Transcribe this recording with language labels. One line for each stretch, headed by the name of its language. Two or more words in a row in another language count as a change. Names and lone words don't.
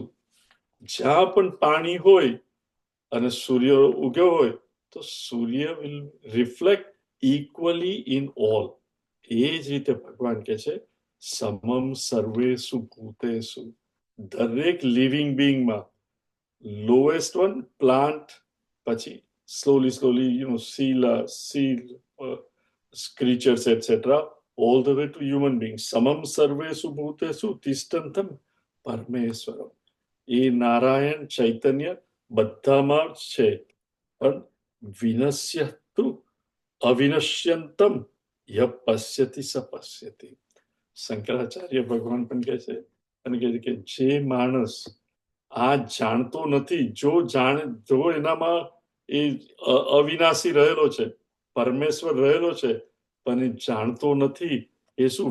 Gujarati: જ્યાં પણ પાણી હોય અને સૂર્ય ઉગ્યો હોય તો સૂર્ય
English: will reflect equally in all.
Gujarati: એ જ રીતે ભગવાન કે છે
Sanskrit: સમમ સર્વેસુ ભૂતેસુ.
English: દરેક living beingમાં, lowest one plant, પછી slowly sea creatures etc, all the way to human beings.
Sanskrit: समं सर्वेषु भूतेषु तिष्ठन्तम् પરમેશ્વરમ.
Gujarati: એ નારાયણ ચૈતન્ય બધામાં જ છે, પણ
Sanskrit: વિનશ્યતુ અવિનશ્યંતમ ય પશ્યતિ સ પશ્યતિ.
Gujarati: શંકરાચાર્ય ભગવાન પણ કહે છે અને કહે છે કે જે માણસ આ જાણતો નથી, જો એનામાં એ અવિનાશી રહેલો છે, પરમેશ્વર રહેલો છે, પણ એ જાણતો નથી, એ શું?